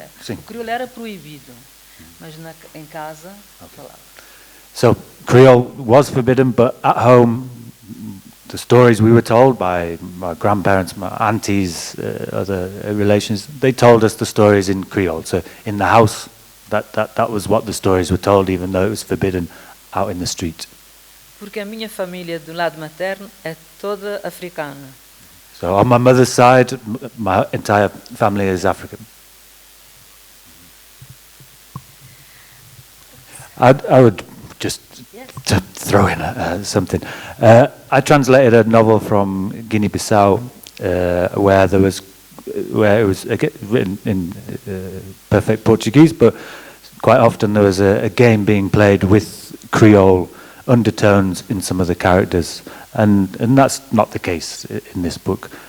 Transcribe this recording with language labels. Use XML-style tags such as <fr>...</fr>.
<pt>o crioulo era proibido, mas em casa falava.</pt> <en>So Creole was forbidden, but at home, the stories we were told by my grandparents, my aunties, other relations, they told us the stories in Creole. So in the house, that was what the stories were told, even though it was forbidden out in the street.</en> <pt>Porque a minha família do lado materno é toda africana.</pt> <en>So on my mother's side, my entire family is African. I would just to throw in something. I translated a novel from Guinea-Bissau where it was written in perfect Portuguese, but quite often there was a game being played with Creole undertones in some of the characters, and that's not the case in this book.</en>